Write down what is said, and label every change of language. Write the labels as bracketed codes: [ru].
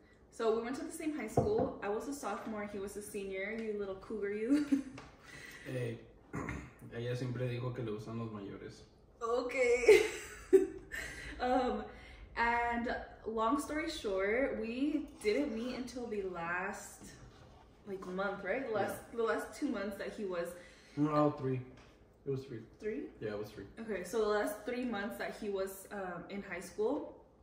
[en] So we went to the same high school. I was a sophomore, he was a senior. You little cougar, you. [es] Hey, ella siempre dijo que le gustan los mayores. [en] Okay. And long story short, we didn't meet until the last month, right? The last 2 months that he was. No, 3. It was 3. 3? Yeah, it was 3. Okay, so the last 3 months that he was in high school.